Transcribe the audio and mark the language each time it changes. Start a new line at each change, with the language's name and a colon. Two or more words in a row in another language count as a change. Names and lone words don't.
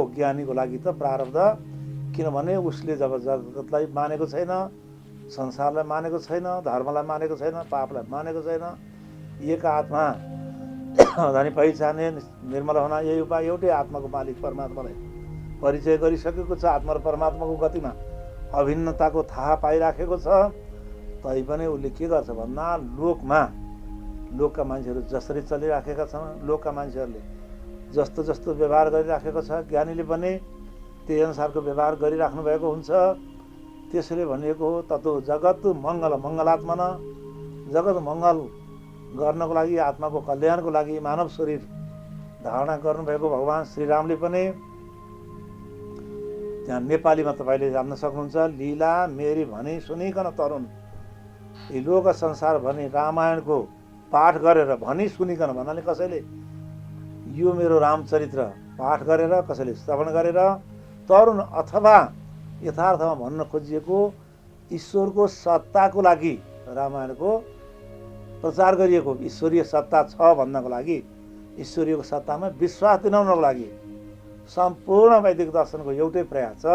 Nepali: ज्ञानीको लागि त प्रारब्ध, किनभने उसले जब जगतलाई मानेको छैन, संसारलाई मानेको छैन, धर्मलाई मानेको छैन, पापलाई मानेको छैन, एक आत्मा धनी पहिचाने निर्मल हुन यही उपाय, एउटै आत्माको मालिक परमात्मालाई परिचय गरिसकेको छ, आत्मा र परमात्माको गतिमा अभिन्नताको थाहा पाइराखेको छ। तैपनि उसले के गर्छ भन्दा लोकका मान्छेहरू जसरी चलिराखेका छन्, लोकका मान्छेहरूले जस्तो जस्तो व्यवहार गरिराखेको छ, ज्ञानीले पनि त्यही अनुसारको व्यवहार गरिराख्नु भएको हुन्छ। त्यसैले भनिएको हो
Sanskrit: ततो जगत मङ्गलात्मा न,
Nepali: जगत मङ्गल गर्नको लागि, आत्माको कल्याणको लागि मानव शरीर धारणा गर्नुभएको भगवान् श्रीरामले पनि त्यहाँ नेपालीमा तपाईँले जान्न सक्नुहुन्छ। लीला मेरी भनी सुनिकन तरुण, यी लोक संसार भनी रामायणको पाठ गरेर भनी सुनिकन भन्नाले कसैले यो मेरो रामचरित्र पाठ गरेर, कसैले श्रवण गरेर तरुण अथवा यथार्थमा भन्न खोजिएको ईश्वरको सत्ताको लागि, रामायणको प्रचार गरिएको ईश्वरीय सत्ता छ भन्नको लागि, ईश्वरीय सत्तामा विश्वास दिलाउनको लागि सम्पूर्ण वैदिक दर्शनको एउटै प्रयास छ।